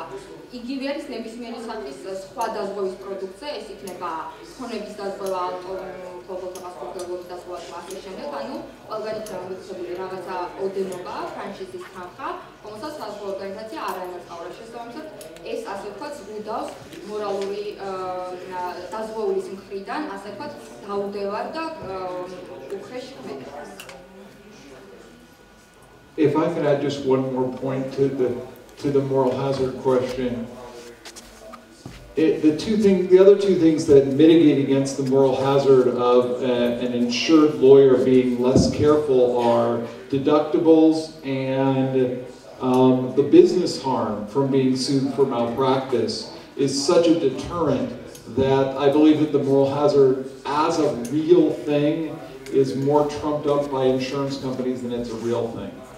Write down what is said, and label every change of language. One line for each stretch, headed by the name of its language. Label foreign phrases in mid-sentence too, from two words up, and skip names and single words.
Georgian: იგივე არის ნებისმიერი სახის სხვა დაზღვევის პროდუქტზე, ეს იქნება ხონების დაზღვევა, ფლობელთა პასუხისმგებლობის დაზღვევა და ასე შემდეგ, ანუ ყველგან იქნება მითითებული რაღაცა ოდენობა, ფრანშიზის თანხა, რომელსაც საზღვაო ორგანიზაცია არ ანაზღაურებს. შესაბამისად, ეს ასე ვთქვათ, ზღუდავს მორალური დაზღვეულის მხრიდან, ასე ვთქვათ, დაუდევარ და უხეშ მეთოდს.
English: If I could add just one more point to the moral hazard question. The other two things that mitigate against the moral hazard of an insured lawyer being less careful are deductibles and the business harm from being sued for malpractice is such a deterrent that I believe that the moral hazard as a real thing is more trumped up by insurance companies than it's a real thing.